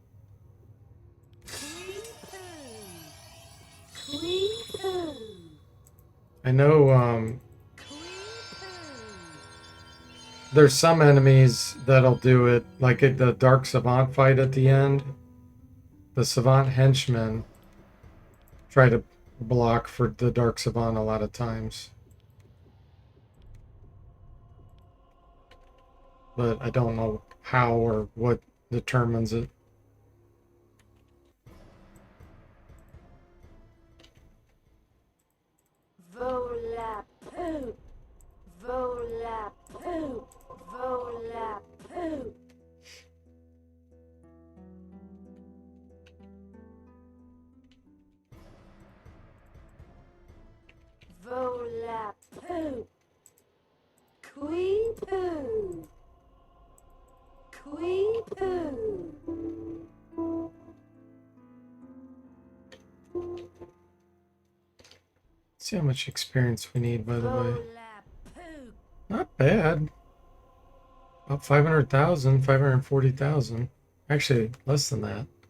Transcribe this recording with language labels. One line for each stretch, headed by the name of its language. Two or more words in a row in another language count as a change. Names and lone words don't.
English: I know there's some enemies that'll do it, like at the Dark Savant fight at the end. The Savant henchmen try to block for the Dark Savant a lot of times. But I don't know how or what determines it. Volap poop. Volap poop. Volap poop. Volap poop. Quee poo. Quee poo. See how much experience we need, by the way. Not bad. About 500,000, 540,000. Actually, less than that.